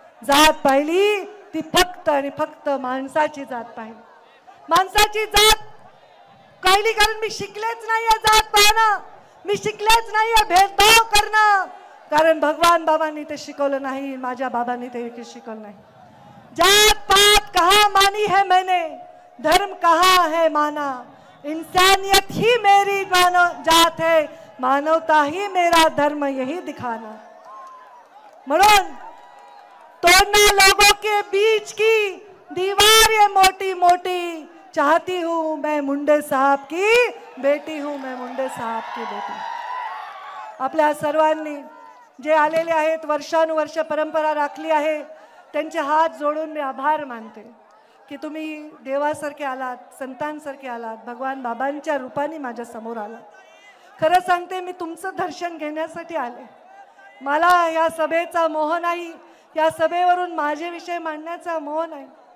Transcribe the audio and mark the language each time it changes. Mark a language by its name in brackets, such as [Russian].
[Marathi] जात पाहिली ती फक्त आणि फक्त माणसाची जात पाहिली. माणसाची जात पाहिली कारण मी शिकलेच नाहीये जात पाहणं, मी शिकलेच नाहीये भेदभाव करणं, कारण भगवान बाबांनी ते शिकवलं नाही, माझ्या बाबांनी ते शिकवलं नाही. [Hindi] जात पात कहा मानी है मैंने, धर्म कहा है माना, इंसानियत ही मेरी जात है, मानवता ही मेरा धर्म यही दिखाना. [Marathi] म्हणून [Hindi] तोड़ना लोगों के बीच की दीवार ये मोटी मोटी, चाहती हूँ मैं मुंडे साहब की बेटी हूँ, मैं मुंडे साहब की बेटी. [Marathi] आपल्या सर्वांनी जे आलेले आहेत, वर्षानुवर्ष परंपरा राखली आहे, त्यांचे हात जोडून मी आभार मानते की तुम्ही देवासारखे आलात, संतांसारखे आलात, भगवान बाबांच्या रूपाने माझ्या समोर आलात. खरं सांगते, मी तुमचं दर्शन घेण्यासाठी आले. मला या सभेचा मोह नाही, या सभेवरून माझे विषय मांडण्याचा मोह नाही.